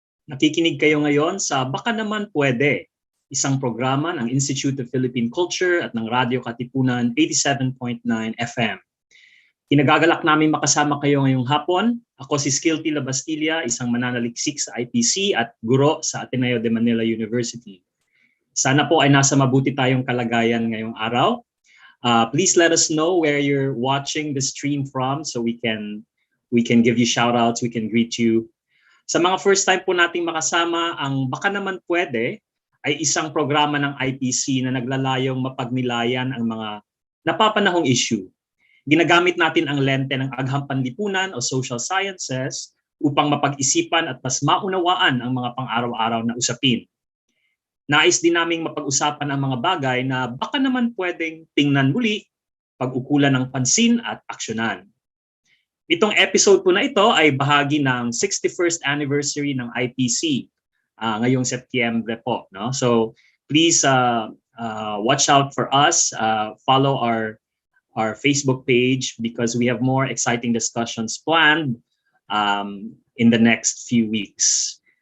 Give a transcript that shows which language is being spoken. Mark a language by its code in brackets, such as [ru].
[tl] Nakikinig kayo ngayon sa Baka Naman Pwede, isang programa ng Institute of Philippine Culture at ng Radyo Katipunan 87.9 FM. Kinagagalak namin makasama kayo ngayong hapon. Ako si Skilty Labastilla, isang mananaliksik sa IPC at guro sa Ateneo de Manila University. Sana po ay nasa mabuti tayong kalagayan ngayong araw. [en] Please let us know where you're watching the stream from so we can give you shout-outs, we can greet you. [tl] Sa mga first time po nating makasama, ang Baka Naman Pwede ay isang programa ng IPC na naglalayong mapagnilayan ang mga napapanahong issue. Ginagamit natin ang lente ng agham panlipunan o social sciences upang mapag-isipan at mas maunawaan ang mga pang-araw-araw na usapin. Nais din naming mapag-usapan ang mga bagay na baka naman pwedeng tingnan muli, pag-ukulan ng pansin at aksyonan. Itong episode po na ito ay bahagi ng 61st anniversary ng IPC ngayong Setyembre po. No? [en] So please watch out for us, follow our Facebook page because we have more exciting discussions planned in the next few weeks.